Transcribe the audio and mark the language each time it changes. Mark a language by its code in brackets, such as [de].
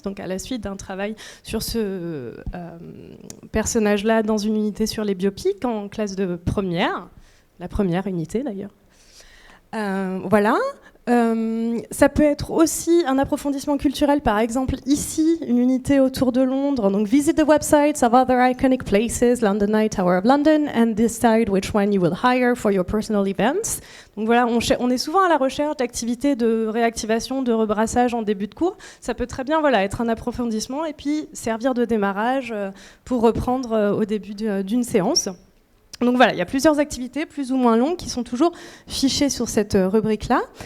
[fr] Donc, à la suite d'un travail sur ce personnage-là dans une unité sur les biopics en classe de première, la première unité d'ailleurs. Voilà. Ça peut être aussi un approfondissement culturel, par exemple ici, une unité autour de Londres. [en] Donc, visit the websites of other iconic places, London Eye, Tower of London, and decide which one you will hire for your personal events. [fr] Donc voilà, on est souvent à la recherche d'activités de réactivation, de rebrassage en début de cours. Ça peut très bien être un approfondissement et puis servir de démarrage pour reprendre au début d'une séance. Donc voilà, il y a plusieurs activités plus ou moins longues qui sont toujours fichées sur cette rubrique-là.